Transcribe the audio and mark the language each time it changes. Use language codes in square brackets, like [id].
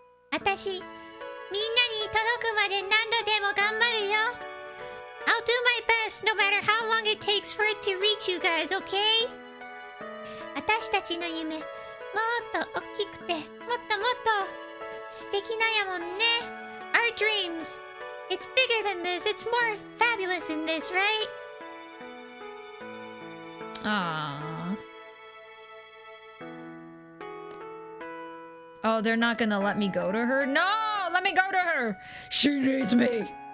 [ja] 私、みんなに届くまで何度でも頑張るよ。 [en] I'll do my best no matter how long it takes for it to reach you guys, okay? [ja] 私たちの夢、もっと大きくて、もっともっと素敵なやもんね。 [en] Our dreams. It's bigger than this. It's more fabulous than this, right? Aww. Oh, they're not gonna let me go to her? No! Let me go to her! She needs me!